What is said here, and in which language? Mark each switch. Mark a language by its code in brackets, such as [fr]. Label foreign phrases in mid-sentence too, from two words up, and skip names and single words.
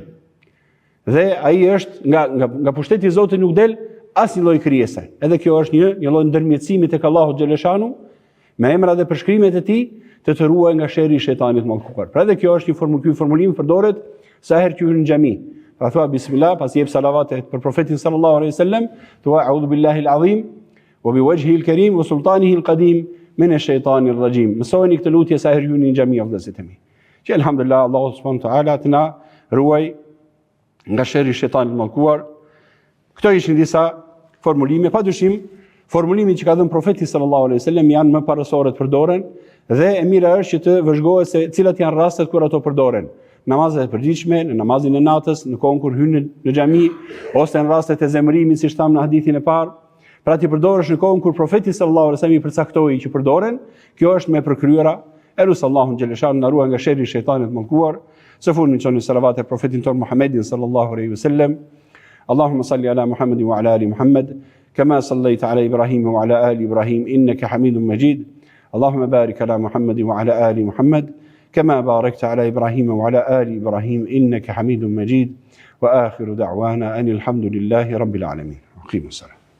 [sq] Dhe ai është nga pushteti i Zotit nuk del asnjë lloj krijese. Edhe kjo është një lloj ndërmjetësimi tek Allahu xhaleshanu me emra dhe përshkrimet e tij të ruaj nga sherri i shejtanit mallkuar. Pra edhe kjo është një formulim përdoret sa herë që hyn në xhami. Pra thua bismillah, pasi jep salavate për profetin [ar] صلى الله عليه وسلم, [sq] thua [ar] أعوذ بالله العظيم وبوجهه الكريم وسلطانه القديم من الشيطان الرجيم. [sq] Mësojeni këtë lutje sa herë hyni në xhami o vëllezër e mi. Që elhamdulillah Allahu [ar] سبحانه وتعالى [sq] të na ruaj nga sherri i shejtanit mallkuar. Këto ishin disa formulime, padyshim formulimin që ka dhënë profeti [ar] صلى الله عليه وسلم [sq] janë më parësore të përdoren dhe e mira është që të vëzhgohet se cilat janë rastet kur ato përdoren. Namazet e përgjithshme, në namazin e natës, në kohën kur hyn në xhami, ose në rastet e zemërimit, siç thamë në hadithin e parë. Pra ti përdorësh në kohën kur profeti [ar] صلى الله عليه وسلم [sq] i përcaktoi që përdoren, kjo është me përkryera. Elus Allahun xhaleshanu na ruaj nga sherri i shejtanit mallkuar. Së fundmi çoni salavat e profetit ton Muhammedin [ar] صلى الله عليه وسلم. اللهم صل على محمد وعلى آل محمد كما صليت على إبراهيم وعلى آل إبراهيم إنك حميد مجيد. اللهم بارك على محمد وعلى آل محمد, كما باركت على إبراهيم وعلى آل إبراهيم إنك حميد مجيد وآخر دعوانا أن الحمد لله رب العالمين. أقيموا الصلاة.